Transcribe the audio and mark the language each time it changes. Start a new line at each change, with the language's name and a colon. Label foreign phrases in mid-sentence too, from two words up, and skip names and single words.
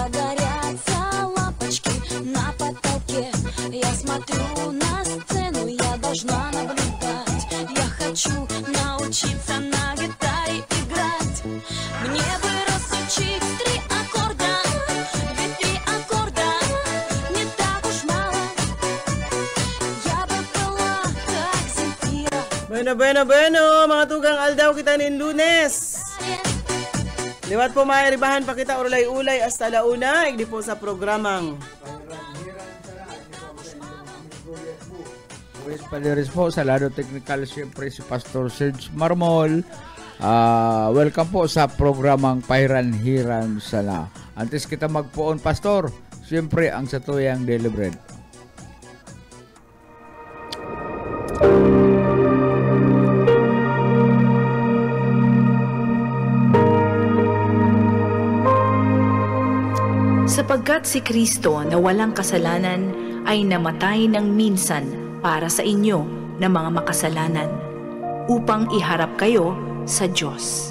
Russian: Загорятся лампочки на потолке. Я смотрю на сцену, я понаблюдать. Я хочу научиться на гитаре играть. Мне бы разучить 3 аккорда, ведь 3 аккорда не так уж мало. Я бы была как Земфира.
Bikol: Bueno, mga tugang aldaw kita nin Lunes. Liwat po mairibahan pa kita ulay-ulay hasta alauna, igdi po sa programang Luis Paliris po sa Lado Technical, siyempre si Pastor Serge Marmol. Welcome po sa programang Pairan-Hiran Sala. Antes kita magpuon, Pastor, siyempre ang satuyang Daily Bread.
Filipino: Sapagkat si Kristo na walang kasalanan ay namatay ng minsan para sa inyo na mga makasalanan, upang iharap kayo sa Diyos.